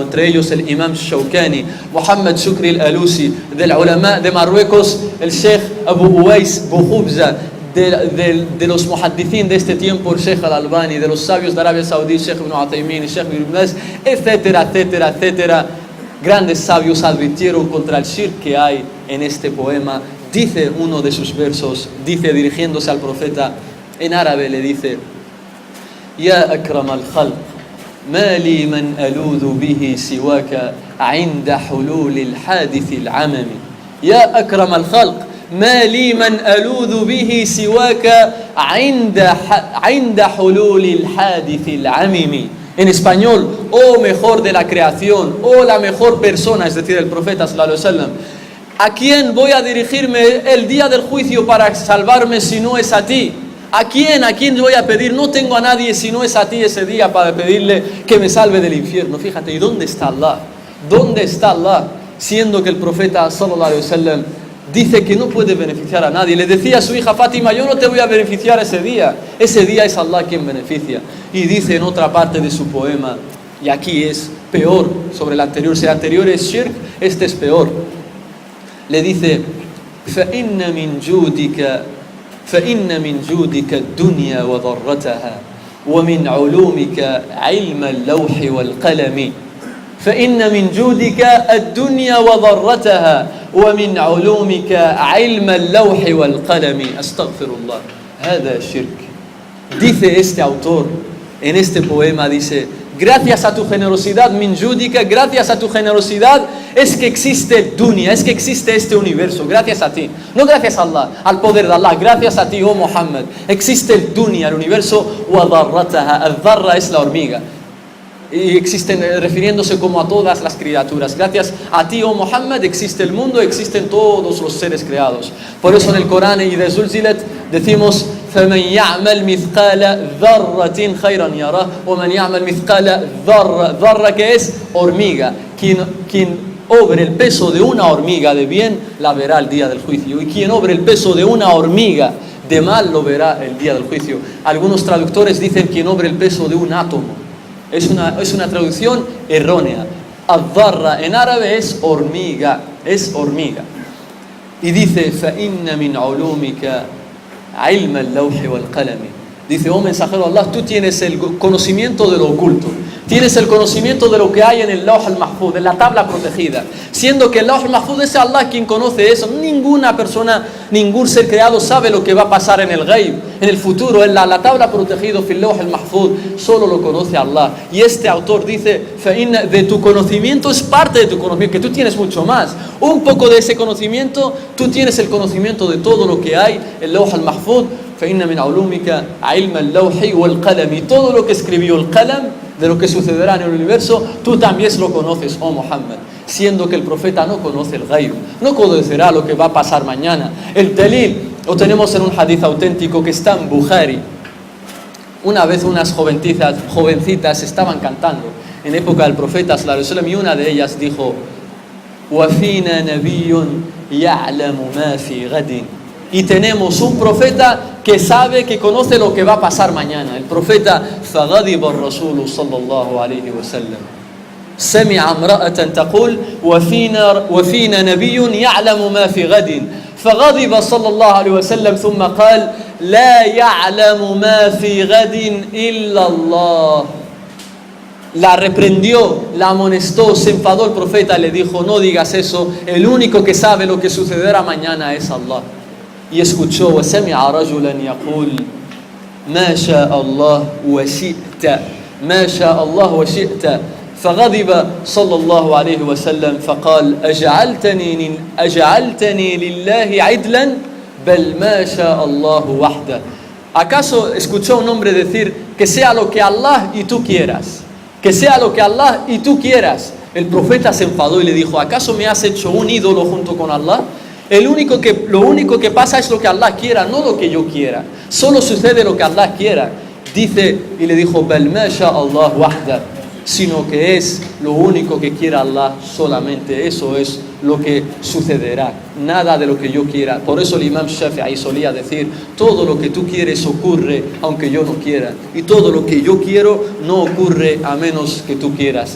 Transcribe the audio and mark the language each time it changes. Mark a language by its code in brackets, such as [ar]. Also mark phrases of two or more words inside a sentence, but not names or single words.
[es] Entre ellos el Imam Shawkani, Muhammad Shukri al-Alusi, del ulama de Marruecos, el Sheikh Abu Uwais Bukhubza, de los muhaddithin de este tiempo, el Sheikh al-Albani, de los sabios de Arabia Saudí, el Sheikh Ibn Uthaymin, el Sheikh Ibn Baz, etcétera, etcétera, etcétera. Grandes sabios advirtieron contra el shirk que hay en este poema. Dice uno de sus versos, dice dirigiéndose al profeta, en árabe le dice, [ar] يا أكرم الخلق، ما لي من ألوذ به سواك, عند حلول الحادث العممي يا أكرم الخلق ما لي من ألوذ به سواك عند حلول الحادث العممي. [es] En español, oh mejor de la creación, oh la mejor persona, es decir, el profeta [ar] صلى الله عليه وسلم, [es] ¿a quién voy a dirigirme el día del juicio para salvarme si no es a ti? ¿A quién voy a pedir? No tengo a nadie si no es a ti ese día para pedirle que me salve del infierno. Fíjate, ¿y dónde está Allah? ¿Dónde está Allah? Siendo que el profeta [ar] صلى الله عليه وسلم [es] dice que no puede beneficiar a nadie. Le decía a su hija Fátima, yo no te voy a beneficiar ese día es Allah quien beneficia. Y dice en otra parte de su poema, y aquí es peor sobre el anterior, si el anterior es shirk, este es peor. Le dice, [ar] فَإِنَّ مِنْ جُودِكَ الدُّنْيَا وَضَرَّتَهَا وَمِنْ عُلُومِكَ عِلْمَ اللَّوْحِ وَالْقَلَمِ فإن من جودك الدنيا وضرتها ومن علومك علم اللوح والقلم. أستغفر الله, هذا الشرك. [es] Dice este autor en este poema, dice, gracias a tu generosidad, [ar] من جودك, [es] gracias a tu generosidad es que existe el dunya, es que existe este universo, gracias a ti, no gracias a Allah, al poder de Allah, gracias a ti, oh Muhammad, existe el dunya, el universo, [ar] وضرتها, الذرة [es] es la hormiga, y existen, refiriéndose como a todas las criaturas. Gracias a ti, oh Muhammad, existe el mundo, existen todos los seres creados. Por eso en el Corán y de Zulzilat decimos [ar] فَمَنْ يَعْمَلْ مِثْقَالَ ذَرَّةٍ خَيْرًا يَرَهُ وَمَنْ يَعْمَلْ مِثْقَالَ ذَرَّةٍ, [es] que es hormiga, quien obre el peso de una hormiga de bien la verá el día del juicio, y quien obre el peso de una hormiga de mal lo verá el día del juicio. Algunos traductores dicen quien obre el peso de un átomo. Es una traducción errónea. Ad-dharra en árabe es hormiga, Y dice, [ar] فَإِنَّ مِنْ عُلُومِكَ عِلْمَ اللَّوْحِ وَالْقَلَمِ. [es] Dice, oh mensajero de Allah, tú tienes el conocimiento de lo oculto, tienes el conocimiento de lo que hay en el Lawh al-Mahfuz, en la tabla protegida, siendo que el Lawh al-Mahfuz es Allah quien conoce eso. Ninguna persona, ningún ser creado sabe lo que va a pasar en el Ghaib, en el futuro, en la tabla protegida, fil Lawh al-Mahfuz, solo lo conoce Allah. Y este autor dice, de tu conocimiento es parte de tu conocimiento, que tú tienes mucho más, un poco de ese conocimiento, tú tienes el conocimiento de todo lo que hay en el Lawh al-Mahfuz. [ar] فإن من علومك علم اللوح والقلم, [es] y todo lo que escribió el qalam, de lo que sucederá en el universo, tú también lo conoces, oh Muhammad, siendo que el profeta no conoce el ghaib, no conocerá lo que va a pasar mañana. El dalil lo tenemos en un hadith auténtico que está en Bukhari. Una vez unas jovencitas estaban cantando en época del profeta [ar] صلى الله عليه وسلم, [es] y una de ellas dijo, [ar] وَفِينَا نَبِيٌّ يَعْلَمُ مَا فِي غَدٍ, [es] y tenemos un profeta que sabe, que conoce lo que va a pasar mañana. El profeta, [ar] فَغَضِبَ الرَّسُولُ صلى الله عليه وسلم سمع امرأة تقول وفينا نبي يعلم ما في غد فغضب صلى الله عليه وسلم ثم قال لا يعلم ما في غد إلا الله. [es] La reprendió, la amonestó, se enfadó el profeta, le dijo, no digas eso, el único que sabe lo que sucederá mañana es Allah. Y escuchó, [ar] وسمع رجلا يقول ما شاء الله وشئت ما شاء الله وشئت فغضب صلى الله عليه وسلم فقال أجعلتني لله عدلا بل ما شاء الله وحده. [es] ¿Acaso escuchó un hombre decir que sea lo que Allah y tú quieras? Que sea lo que Allah y tú quieras. El profeta se enfadó y le dijo, ¿acaso me has hecho un ídolo junto con Allah? Lo único que pasa es lo que Allah quiera, no lo que yo quiera. Solo sucede lo que Allah quiera. Dice, y le dijo, [ar] بل ما شاء الله وحده, [es] sino que es lo único que quiera Allah solamente. Eso es lo que sucederá, nada de lo que yo quiera. Por eso el Imam Shafi'i solía decir, todo lo que tú quieres ocurre aunque yo no quiera, y todo lo que yo quiero no ocurre a menos que tú quieras.